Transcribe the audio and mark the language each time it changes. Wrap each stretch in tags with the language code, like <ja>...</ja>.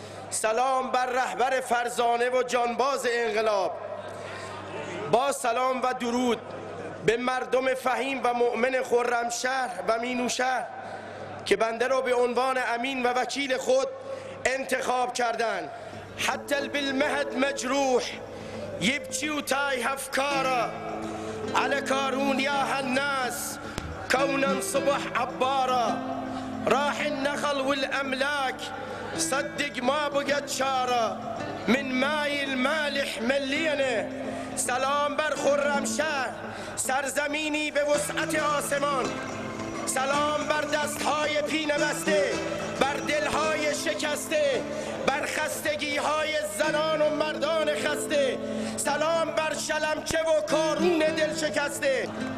<fa>سلام بر رهبر فرزانه و جانباز انقلاب. با سلام و درود به مردم فهیم و مؤمن خرمشهر و مینوشهر که بنده را به عنوان امین و وکیل خود انتخاب کردند.</fa> <ar>حتی بالمهد مجروح يبكي وتايه أفكاره على كارون يا الناس كونا صبح عبارة. راح النخل والأملاك صدق ما بقت شارة من ماي المالح مليانه.</ar> <fa>سلام بر خرمشهر، سرزمینی به وسعت آسمان. سلام بر دستهای پینه بسته، بر دلهای شکسته، بر خستگیهای زنان و مردان خسته. سلام بر شلمچه و کارون دل شکسته.</fa>